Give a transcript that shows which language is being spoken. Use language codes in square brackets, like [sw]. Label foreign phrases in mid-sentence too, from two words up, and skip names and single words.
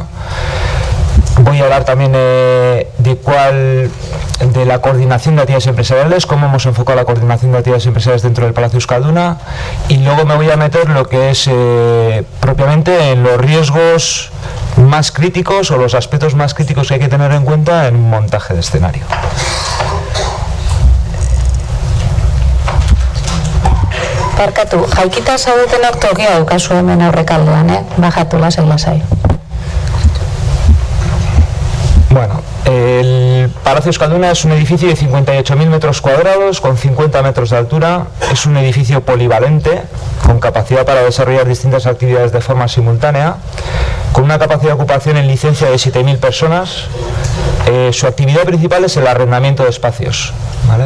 [es] Voy a hablar también de la coordinación de actividades empresariales, cómo hemos enfocado la coordinación de actividades empresariales dentro del Palacio Euskalduna, y luego me voy a meter lo que es propiamente en los riesgos más críticos o los aspectos más críticos que hay que tener en cuenta en un montaje de escenario. [eu] Barkatu, jaikita zaudetenak tokia daukazu hemen aurrekaldean, bajatu lasai. [es] Bueno, el Palacio Euskalduna es un edificio de 58.000 metros cuadrados con 50 metros de altura. Es un edificio polivalente con capacidad para desarrollar distintas actividades de forma simultánea, con una capacidad de ocupación en licencia de 7.000 personas. Su actividad principal es el arrendamiento de espacios, ¿vale?